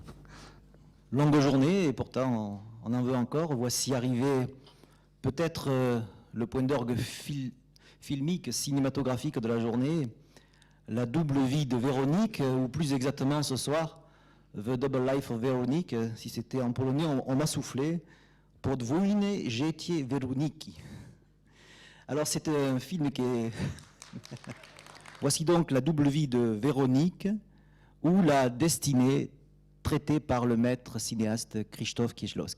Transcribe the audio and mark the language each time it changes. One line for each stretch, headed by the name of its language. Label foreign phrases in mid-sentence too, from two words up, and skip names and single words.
French: Longue journée, et pourtant on en veut encore. Voici arrivé peut-être le point d'orgue filmique, cinématographique de la journée, la double vie de Véronique, ou plus exactement ce soir, The Double Life of Véronique. Si c'était en polonais, on m'a soufflé. Podwójne życie Weroniki. Alors c'est un film qui est... Voici donc la double vie de Véronique, ou la destinée traitée par le maître cinéaste Krzysztof Kieślowski.